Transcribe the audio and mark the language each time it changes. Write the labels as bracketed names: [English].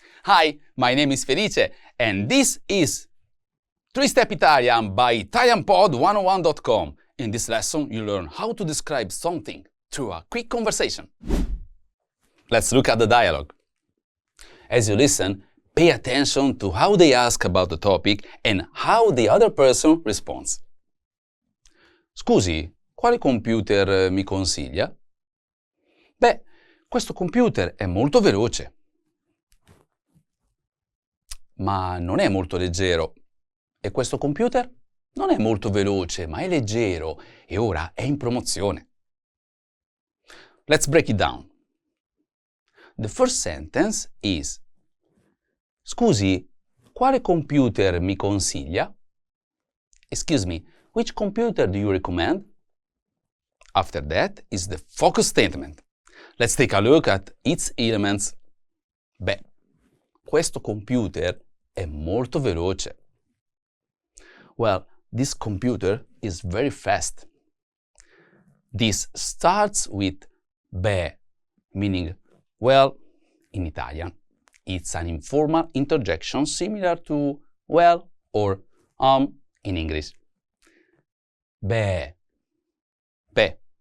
[English] Hi, my name is Felice and this is 3-Step Italian by ItalianPod101.com. In this lesson, you learn how to describe something through a quick conversation. Let's look at the dialogue. As you listen, pay attention to how they ask about the topic and how the other person responds. [Italian] Scusi, quale computer mi consiglia? Beh, questo computer è molto veloce. ma non è molto leggero. E questo computer non è molto veloce, ma è leggero e ora è in promozione. [English] Let's break it down. The first sentence is: [Italian] Scusi, quale computer mi consiglia? [English] Excuse me, which computer do you recommend? After that is the focus statement. Let's take a look at its elements. [Italian] Beh, questo computer è molto veloce. [English] Well, this computer is very fast. This starts with beh, meaning well in Italian. It's an informal interjection similar to well or in English. Beh. Beh.